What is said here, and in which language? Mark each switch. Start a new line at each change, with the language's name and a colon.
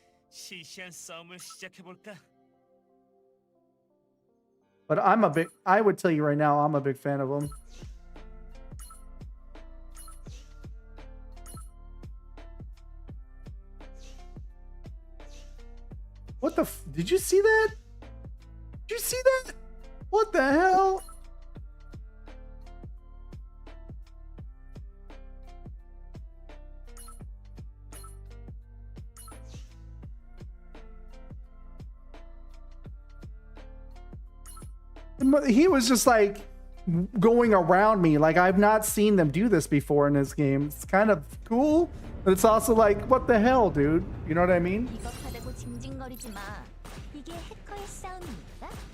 Korean: 시시한 싸움을 시작해 볼까?
English: But I would tell you right now, I'm a big fan of them. What the did you see that? Did you see that? What the hell? He was just like, going around me. Like, I've not seen them do this before in this game. It's kind of cool, but it's also like, what the hell, dude? You know what I mean?
Korean: 비겁하다고 징징거리지 마. 이게 해커의 싸움입니까?